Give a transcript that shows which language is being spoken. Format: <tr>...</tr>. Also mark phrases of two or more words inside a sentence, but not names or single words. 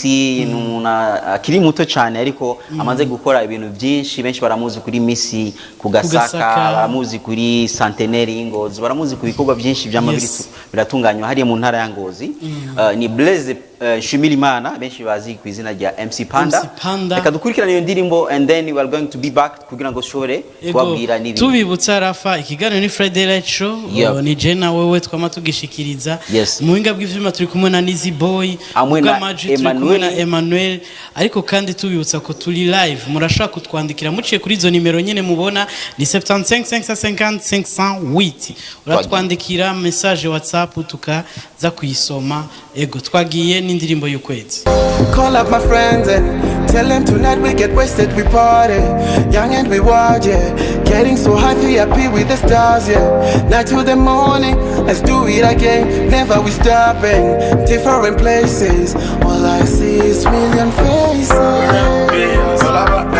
<rn>numuna akiri muto cyane ariko amaze gukora ibintu byinshi benshi baramuzi kuri Misi kugasaka baramuzi kuri Centenaire y'Ingozi baramuzi ku bikorwa byinshi by'amabiritu biratunganywa hariye mu ntara ya Ngozi ni Blaise Shimirimana benshi bazi ku izina rya MC Panda reka dukurikirana iyo ndirimbo</rn> <en>and then we are going to be back</en> <rn>kugira ngo shore twabwira n'ibindi tubibutsa Rafa ikiganiro ni Friday Light Show ni Jena wewe twama tugishikiriza mu winga bw'ivyuma turi kumwe na Nizi Boy Amaji turi na Emmanuel ariko kandi tubibutsa ko turi live murashaka kutwandikira muciye kuri zo nimero nyene mubona ni 75 uratwandikira message WhatsApp tukaza kuyisoma ego twagiye n'indirimbo y'ukwezi.</rn> <en>Call up my friends and tell them tonight we get wasted, we party, young and we wild, yeah. Getting so high, happy with the stars, yeah. Night to the morning, let's do it again. Never we stopping, different places. All I see is million faces.</en>